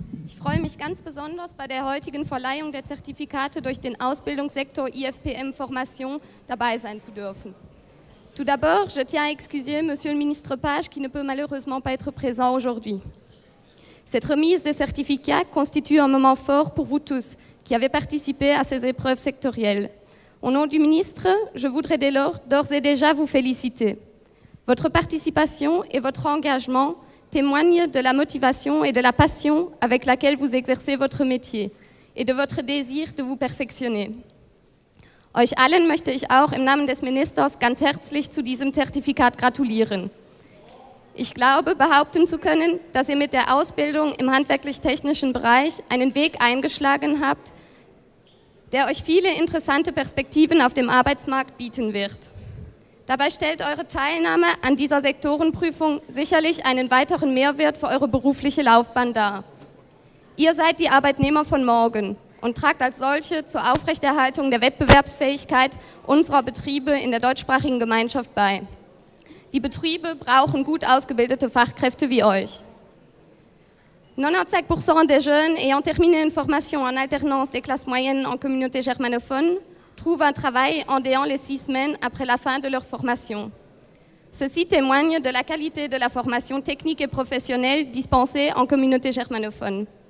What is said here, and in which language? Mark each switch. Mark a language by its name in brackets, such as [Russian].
[German] Ich freue mich ganz besonders, bei der heutigen Verleihung der Zertifikate durch den Ausbildungssektor IFPM Formation dabei sein zu dürfen. [French] Tout d'abord, je tiens à excuser Monsieur le Ministre Page qui ne peut malheureusement pas être présent aujourd'hui. Cette remise des certificats constitue un moment fort pour vous tous qui avez participé à ces épreuves sectorielles. Au nom du ministre, je voudrais dès lors d'ores et déjà vous féliciter. Votre participation et votre engagement témoignent de la motivation et de la passion avec laquelle vous exercez votre métier et de votre désir de vous perfectionner. [German] Euch allen möchte ich auch im Namen des Ministers ganz herzlich zu diesem Zertifikat gratulieren. Ich glaube, behaupten zu können, dass ihr mit der Ausbildung im handwerklich-technischen Bereich einen Weg eingeschlagen habt, der euch viele interessante Perspektiven auf dem Arbeitsmarkt bieten wird. Dabei stellt eure Teilnahme an dieser Sektorenprüfung sicherlich einen weiteren Mehrwert für eure berufliche Laufbahn dar. Ihr seid die Arbeitnehmer von morgen und tragt als solche zur Aufrechterhaltung der Wettbewerbsfähigkeit unserer Betriebe in der deutschsprachigen Gemeinschaft bei. Die Betriebe brauchen gut ausgebildete Fachkräfte wie euch. [French] 95% des jeunes ayant terminé une formation en alternance des classes moyennes en communauté germanophone trouvent un travail en déant les 6 semaines après la fin de leur formation. Ceci témoigne de la qualité de la formation technique et professionnelle dispensée en communauté germanophone.